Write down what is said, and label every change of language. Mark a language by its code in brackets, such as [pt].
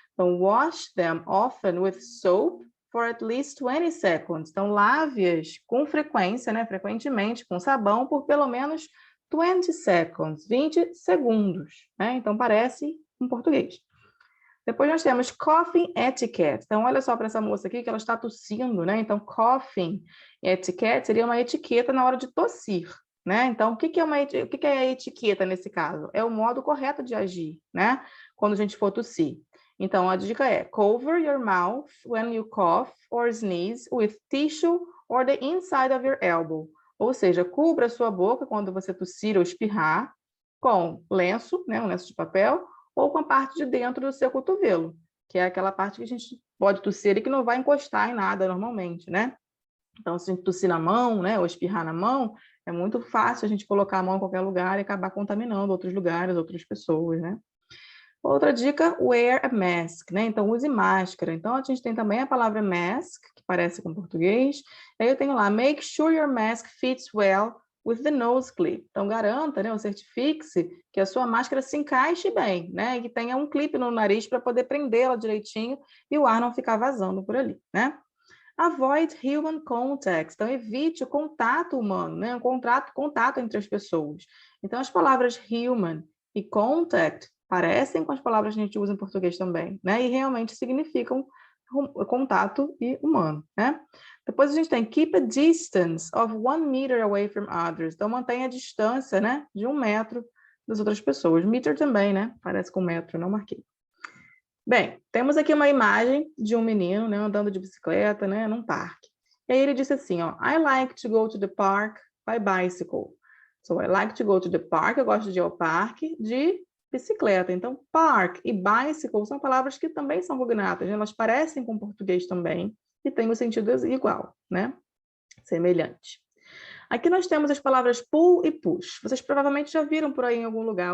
[pt] Então, [en] wash them often with soap for at least 20 seconds. [pt] Então, lave-as com frequência, né? Frequentemente, com sabão por pelo menos 20 seconds, 20 segundos, né? Então, parece em português. Depois nós temos coughing etiquette. Então, olha só para essa moça aqui que ela está tossindo, né? Então, coughing etiquette seria uma etiqueta na hora de tossir, né? Então, o que é a etiqueta nesse caso? É o modo correto de agir, né? Quando a gente for tossir. Então, a dica é [en] cover your mouth when you cough or sneeze with tissue or the inside of your elbow. [pt] Ou seja, cubra a sua boca quando você tossir ou espirrar com lenço, né? Um lenço de papel, ou com a parte de dentro do seu cotovelo, que é aquela parte que a gente pode tossir e que não vai encostar em nada normalmente, né? Então, se a gente tossir na mão, né, ou espirrar na mão, é muito fácil a gente colocar a mão em qualquer lugar e acabar contaminando outros lugares, outras pessoas, né? Outra dica, [en] wear a mask, [pt] né? Então, use máscara. Então, a gente tem também a palavra mask, que parece com português. Aí eu tenho lá, [en] make sure your mask fits well with the nose clip. [pt] Então, garanta, né, ou certifique-se que a sua máscara se encaixe bem, né? E que tenha um clipe no nariz para poder prendê-la direitinho e o ar não ficar vazando por ali, né? [en] Avoid human contact. [pt] Então, evite o contato humano, né? O contato entre as pessoas. Então, as palavras human e contact parecem com as palavras que a gente usa em português também, né? E realmente significam contato e humano, né? Depois a gente tem [en] keep a distance of 1 meter away from others. [pt] Então, mantenha a distância, né? De 1 metro das outras pessoas. Meter também, né? Parece com metro, não marquei. Bem, temos aqui uma imagem de um menino, né, andando de bicicleta, né, num parque. E aí ele disse assim, ó, [en] I like to go to the park by bicycle. So, I like to go to the park, [pt] eu gosto de ir ao parque de bicicleta. Então, park e bicycle são palavras que também são cognatas, né? Elas parecem com português também e têm o sentido igual, né? Semelhante. Aqui nós temos as palavras pull e push. Vocês provavelmente já viram por aí em algum lugar.